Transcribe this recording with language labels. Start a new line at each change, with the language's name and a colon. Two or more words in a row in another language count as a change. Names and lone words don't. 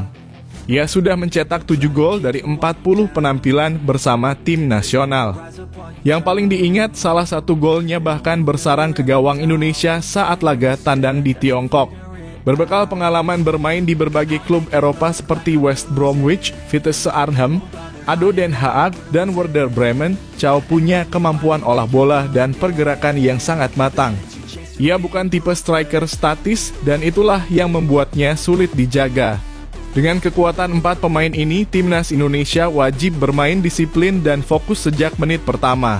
Indonesian: Ia sudah mencetak 7 gol dari 40 penampilan bersama tim nasional. Yang paling diingat, salah satu golnya bahkan bersarang ke gawang Indonesia saat laga tandang di Tiongkok. Berbekal pengalaman bermain di berbagai klub Eropa seperti West Bromwich, Vitesse Arnhem, ADO Den Haag, dan Werder Bremen, Chao punya kemampuan olah bola dan pergerakan yang sangat matang. Ia bukan tipe striker statis dan itulah yang membuatnya sulit dijaga. Dengan kekuatan 4 pemain ini, timnas Indonesia wajib bermain disiplin dan fokus sejak menit pertama.